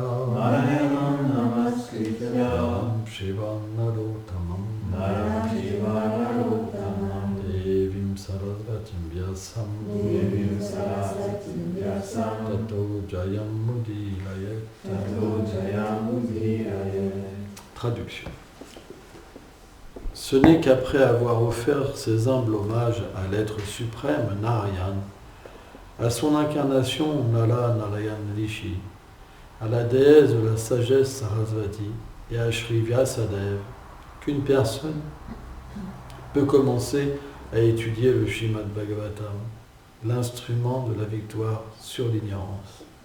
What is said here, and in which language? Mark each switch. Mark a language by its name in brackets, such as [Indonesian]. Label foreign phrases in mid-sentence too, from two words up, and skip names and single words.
[Sanskrit] Narayanam namaskritya Naram Shivam Narottamam Naram Shivam Narottamam Devim Sarasvatim Vyasam Devim Sarasvatim Vyasam Tato Jayam Budhilaye. Tato Jayam Budhilaye. [French] Traduction. Ce n'est qu'après avoir offert ses humbles hommages à l'être suprême Narayan, à son incarnation Nala Narayan Rishi, à la déesse de la sagesse Sarasvati et à Shri Vyasadeva, qu'une personne peut commencer à étudier le Srimad Bhagavatam, l'instrument de la victoire sur l'ignorance.